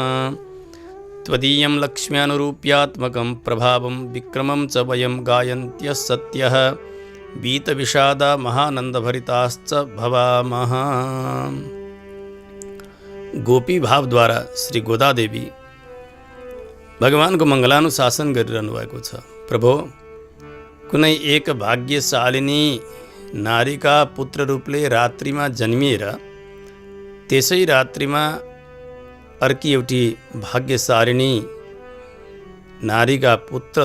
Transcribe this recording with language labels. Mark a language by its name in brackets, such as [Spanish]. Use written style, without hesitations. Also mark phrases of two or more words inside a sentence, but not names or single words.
[Sanskrit] त्वदीयं लक्ष्म्यानुरूप्यात्मकं प्रभावं विक्रमं च वयं गायन्त्यः सत्यः वीतविषादा महानन्दभरिताश्च भवामः। [Nepali] गोपी भाव द्वारा श्री गोदादेवी भगवानको मङ्गलानुशासन गरिरहनु भएको छ। प्रभु, कुनै एक भाग्यशालिनी नारीका पुत्र रूपले रात्रिमा जन्मिएर त्यसै रात्रिमा अर्की एउटी भाग्यशालिनी नारीका पुत्र